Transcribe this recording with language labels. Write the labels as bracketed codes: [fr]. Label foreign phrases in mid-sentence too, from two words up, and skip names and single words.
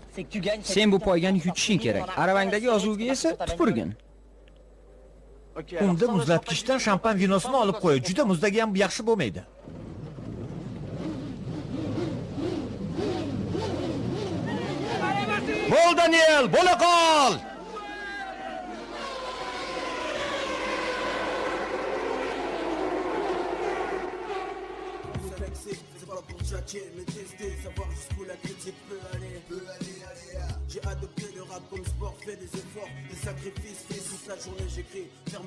[uz] Sen bu poygani yutishing kerak. Aravangdagi yozuvga esa tupurgin. Unda muzlatgichdan shampan vinosini olib qo'y. Juda muzdagan yaxshi bo'lmaydi. Bo'l Daniel, bo'la qol. [fr] J'ai adopté le rap comme sport, fait des efforts, des sacrifices, fait toute la journée j'écris, fermé